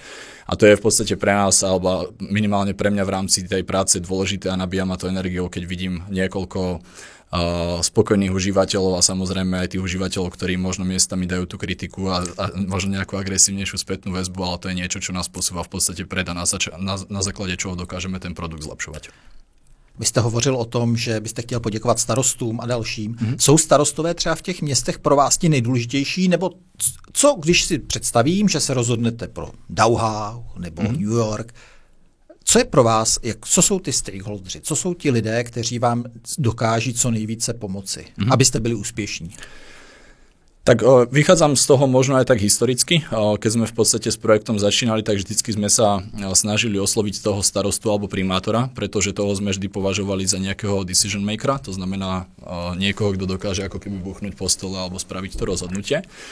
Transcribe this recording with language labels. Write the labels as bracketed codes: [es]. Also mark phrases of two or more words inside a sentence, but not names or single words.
[sk] A to je v podstate pre nás, alebo minimálne pre mňa v rámci tej práce dôležité a nabíja ma to energiou, keď vidím niekoľko spokojných užívateľov a samozrejme aj tých užívateľov, ktorí možno miestami dajú tú kritiku a možno nejakú agresívnejšiu spätnú väzbu, ale to je niečo, čo nás posúva v podstate pred a na základe čoho dokážeme ten produkt zlepšovať. [cs] Vy jste hovořil o tom, že byste chtěl poděkovat starostům a dalším. Jsou starostové třeba v těch městech pro vás ti nejdůležitější, nebo co, když si představím, že se rozhodnete pro Dauhau nebo New York, co je pro vás, co jsou ty stakeholdři, co jsou ti lidé, kteří vám dokáží co nejvíce pomoci, abyste byli úspěšní? [sk] Tak vychádzam z toho možno aj tak historicky. Keď sme v podstate s projektom začínali, tak vždycky sme sa snažili osloviť toho starostu alebo primátora, pretože toho sme vždy považovali za nejakého [en] decision makera, [sk] to znamená niekoho, kto dokáže ako keby buchnúť po stole alebo spraviť to rozhodnutie.